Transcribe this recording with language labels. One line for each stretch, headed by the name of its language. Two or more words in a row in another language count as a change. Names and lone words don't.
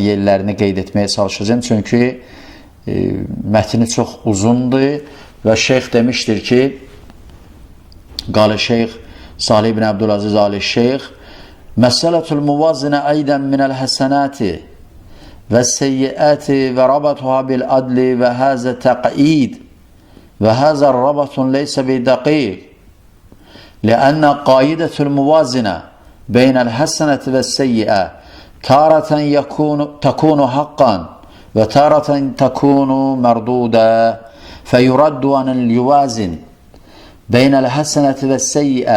Azerbaijani: yerlərini qeyd etməyə çalışacağım, çünki mətni çox uzundur və şeyx demişdir ki,
Arabic: قال الشيخ صالح بن عبد العزيز آل الشيخ مسألة الموازنة أيضا من الحسنات والسيئات وربطها بالعدل وهذا تقعيد وهذا ربط ليس بدقيق لأن قاعدة الموازنة بين الحسنة والسيئة تارة تكون حقا وتارة تكون مردودا فيرد أن يوازن بين الحسنة والسيئة